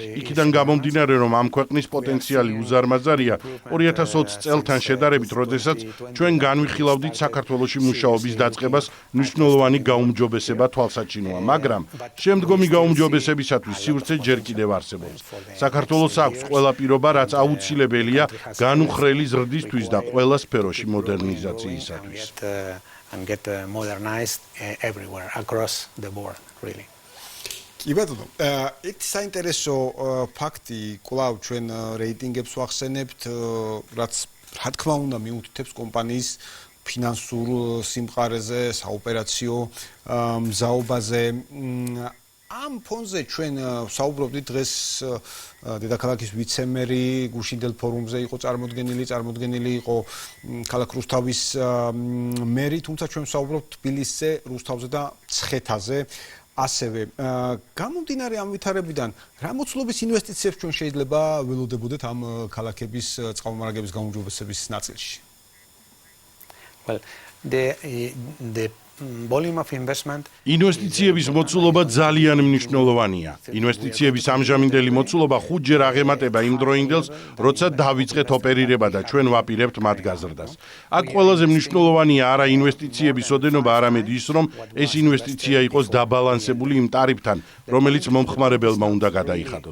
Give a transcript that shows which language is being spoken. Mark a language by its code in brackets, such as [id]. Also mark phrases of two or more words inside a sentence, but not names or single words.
[ka] იქიდან გამომდინარე, რომ ამ ქვეყნის პოტენციალი უზარმაზარია 2020 წელთან შედარებით, როდესაც ჩვენ განვიხილავდით საქართველოში მუშაობის დაწყებას, მნიშვნელოვანი გაუმჯობესება თვალსაჩინოა, მაგრამ შემდგომი გაუმჯობესებისათვის სივრცე ჯერ კიდევ არსებობს. საქართველოს აქვს ყველა პირობა, რაც აუცილებელია განუხრელი ზრდისთვის და ყველა სფეროში მოდერნიზაციისათვის. [en] And get modernized everywhere across the board, really. [ka] კი ბატონო, ერთ საინტერესო ფაქტი კვლავ ჩვენ რეიტინგებს ვახსენებთ, რაც რა თქმა უნდა მიუთითებს კომპანიის ფინანსურ სიმყარეზე, საოპერაციო მზაობაზე. ამ ფონზე ჩვენ საუბრობდით დღეს დედაქალაქის ვიცემერი გუშინდელ ფორუმზე იყო წარმოდგენილი იყო ქალაქ რუსთავის მერი, თუმცა ჩვენ საუბრობთ თბილისზე, რუსთავზე და მცხეთაზე. ასევე გამომდინარე ამ ვითარებიდან რა მოცულობის ინვესტიციებს ჩვენ შეიძლება ველოდებოდეთ ამ ქალაქების წყალმომარაგების გაუმჯობესების ნაწილში? [en] Well, the volume of investment [ka] ინვესტიციების მოცულობა ძალიან მნიშვნელოვანია. ინვესტიციების ამჟამინდელი მოცულობა 5 ჯერ აღემატება იმ დროინდელს, როცა დავიწყეთ ოპერირება და ჩვენ ვაპირებთ მათ გაზრდას. აქ ყველაზე მნიშვნელოვანია არა ინვესტიციების ოდენობა, არამედ ის, რომ ეს ინვესტიცია იყოს დაბალანსებული იმ ტარიფთან, რომელიც მომხმარებელმა უნდა გადაიხადოს.